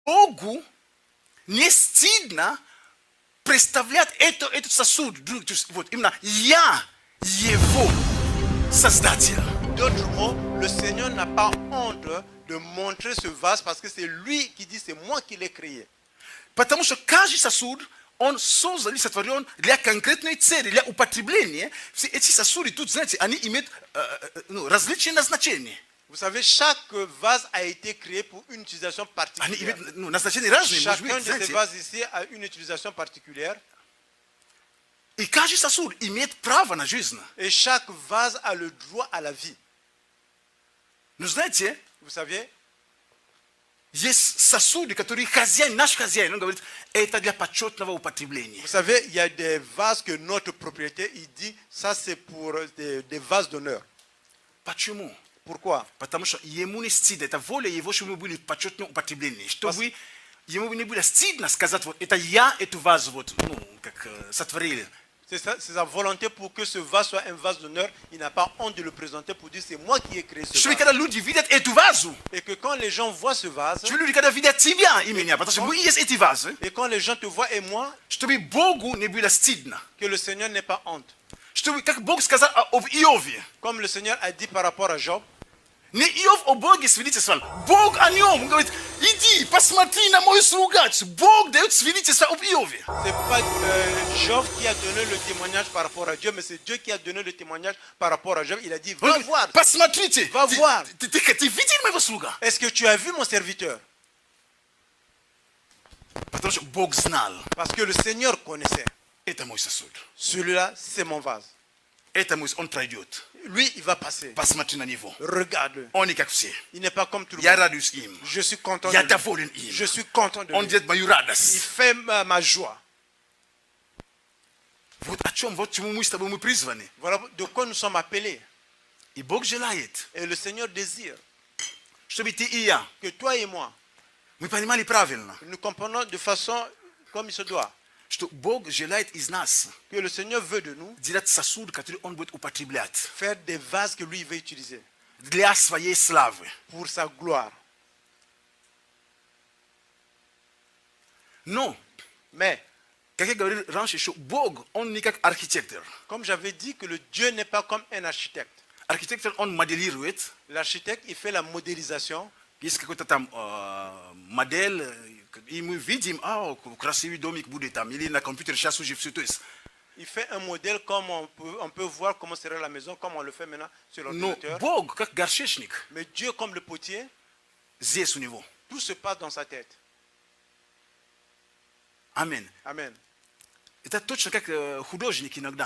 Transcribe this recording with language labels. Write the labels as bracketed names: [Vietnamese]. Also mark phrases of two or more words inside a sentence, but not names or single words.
[Russian] Богу не стыдно представлять этот сосуд. Вот именно я его создатель. [French] D'autres mots, le Seigneur n'a pas honte de montrer ce vase parce que c'est lui qui dit c'est moi qui l'ai créé. [Russian] Потому что каждый сосуд, он создан и сотворен для конкретной цели, для употребления. Все эти сосуды тут, знаете, они имеют различные назначения. [French] Vous savez, chaque vase a été créé pour une utilisation [Russian] Они [French] particulière. [Russian] имеют назначения разные, может [French] Chacun [Russian] быть, [French] de ces [Russian] знаете. [French] vases ici a une utilisation particulière. [Russian] И каждый сосуд имеет право на жизнь. [French] Et chaque vase a le droit à la vie. [Russian] Но знаете, [French] Vous savez, [Russian] есть сосуды, которые хозяин, наш хозяин, он говорит, это для почетного употребления. [French] vous savez, il y a des vases que notre propriétaire, il dit, ça c'est pour des vases d'honneur. [Russian] Почему? [French] Pourquoi? [Russian] Потому что ему не стыдно, это воля его, чтобы мы были в почетном употреблении. Чтобы ему не было стыдно сказать, вот это я эту вазу вот, как сотворил. [French] C'est sa volonté pour que ce vase soit un vase d'honneur. Il n'a pas honte de le présenter pour dire c'est moi qui ai créé ce [Russian] Чтобы [French] vase. [Russian] когда люди видят эту вазу, [French] Et que quand les gens voient ce vase, [Russian] чтобы люди когда видят тебя и меня, потому что мы есть эти вазы, [French] et quand les gens te voient et moi, [Russian] чтобы Богу не было стыдно. [French] que le Seigneur n'ait pas honte. [Russian] Чтобы, как Бог сказал об Иове, [French] Comme le Seigneur a dit par rapport à Job, [Russian] не Иов о Боге свидетельствовал, Бог о нем. Он говорит, иди, посмотри на мою слугу. Бог дает свидетельство об Иове. [French] c'est pas Job qui a donné le témoignage par rapport à Dieu, mais c'est Dieu qui a donné le témoignage par rapport à Job. Il a dit, [Russian] Он [French] va [Russian] говорит, [French] voir, [Russian] посмотрите, [French] Va voir. [Russian] ты видел моего слуга? [French] est-ce que tu as vu mon serviteur? [Russian] Потому что Бог знал, [French] Parce que le Seigneur connaissait. [Russian] это мой сосуд. [French] Celui-là, c'est mon vase. [Russian] Это мой, он пройдет. [French] Lui, il va passer. [Russian] Посмотри на него. [French] Regarde-le. [Russian] Он не как все. [French] Il n'est pas comme tout le [Russian] Я [French] monde. [Russian] радуюсь им. [French] Je suis content de [Russian] Я [French] lui. [Russian] доволен им. [French] Je suis content de [Russian] Он [French] lui. [Russian] делает мою [French] Il [Russian] радость. [French] fait ma joie. [Russian] Вот о чем, вот чему мы с тобой мы призваны. [French] Voilà de quoi nous sommes appelés. [Russian] И Бог желает, [French] Et le Seigneur désire [Russian] чтобы ты и я, [French] que toi et moi, [Russian] мы понимали правильно, [French] nous comprenons de façon comme il se doit. [Russian] что Бог желает из нас [French] Que le Seigneur veut de nous [Russian] делать сосуд, который Он будет употреблять [French] faire des vases que lui il veut utiliser [Russian] для своей славы. [French] pour sa gloire. [Russian] Но, [French] Mais, [Russian] как я говорил раньше, что Бог, Он не как архитектор. [French] comme j'avais dit que le Dieu n'est pas comme un architecte. [Russian] Архитектор, он моделирует, [French] L'architecte, il fait la modélisation. [Russian] есть какой-то там модель, и мы видим, красивый домик будет там, или на компьютере сейчас уже все. То есть, [French] Il fait un modèle comme on peut voir comment serait la maison, comme on le fait maintenant sur [Russian] но [French] l'ordinateur. [Russian] Бог, как горшечник, [French] Mais Dieu, comme le potier, [Russian] здесь у него. [French] tout se passe dans sa tête. [Russian] Аминь. [French] Amen. [Russian] Это точно как художник иногда.